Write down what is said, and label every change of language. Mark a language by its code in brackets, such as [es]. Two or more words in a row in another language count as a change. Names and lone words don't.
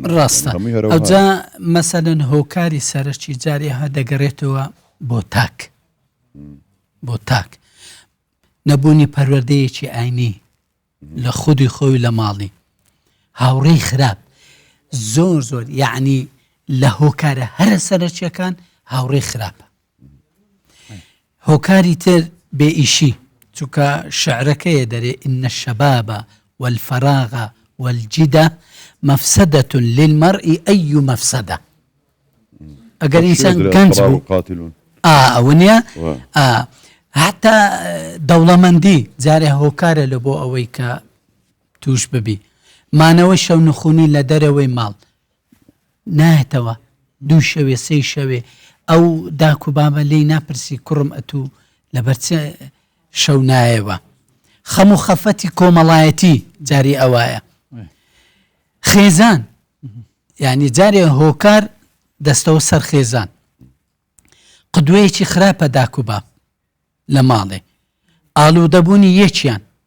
[ckb] ڕاستە ئەوجا مەسەلەن هۆکاری سەرشتی جارێ ها دەگەڕێتەوە بۆ تاک بۆ تاک نەبوونی پەروەردەیەکی ئاینی لە خودی خۆی لە ماڵی هاوڕێی خراپ زۆر زۆر یعنی لە هۆکارە هەرە سەرچیەکان هاوڕێی خراپە هۆکاری تر بێ ئیشی چونکە شعرەکەیە دەرێ [ar] ئین الشەباب والفراغ والجدة مفسدة للمرء أي مفسدة [ckb] ئەگەر ئینسان گەنج بوو ئەوە نییە حتا دەوڵەمەندی جارێ هۆکارە لە بۆ ئەوەی کە توش ببی مانەوەی شەو نخوونی لە دەرەوەی ماڵ نایەتەوە دوو شەوێ سێ شەوێ ئەو داک و بابە لی ناپرسی کوڕم ئەتوو لەبەرچە شەو نایەوە خەم و خەفەتی کۆمەڵایەتی جاری ئەوایە خێزان یعنی جارێ هۆکار دەستەوە سەر خێزان قدوەیەکی خراپە داک و باب لە ماڵێ ئالوودەبوونی یەکیان